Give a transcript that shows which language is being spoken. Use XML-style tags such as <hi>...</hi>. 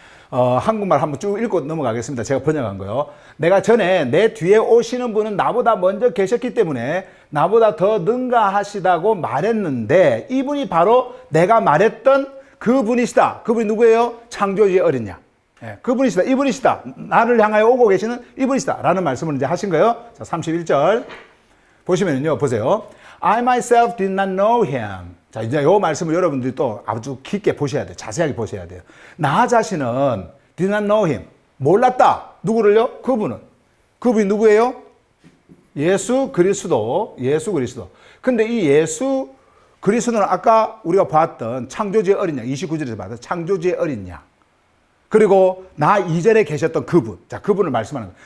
<ko>한국말 한번 쭉 읽고 넘어가겠습니다. 제가 번역한 거요. 내가 전에 내 뒤에 오시는 분은 나보다 먼저 계셨기 때문에 나보다 더 능가하시다고 말했는데 이분이 바로 내가 말했던 그분이시다. 그분이 누구예요? 창조주의 어린 양. 예, 그분이시다. 이분이시다. 나를 향하여 오고 계시는 이분이시다. 라는 말씀을 이제 하신 거예요. 자, 31절. 보시면요, 보세요.</ko> <en>I myself did not know him.</en> <ko>자, 이제 이 말씀을 여러분들이 또 아주 깊게 보셔야 돼요. 자세하게 보셔야 돼요. 나 자신은</ko> <en>did not know him.</en> <ko>몰랐다. 누구를요? 그분이 누구예요? 예수 그리스도. 근데 이 예수 그리스도는 아까 우리가 봤던 창조주의 어린 양, 29절에서 봤던 창조주의 어린 양. 그리고 나 이전에 계셨던 그분. 자, 그분을 말씀하는 거예요.</ko>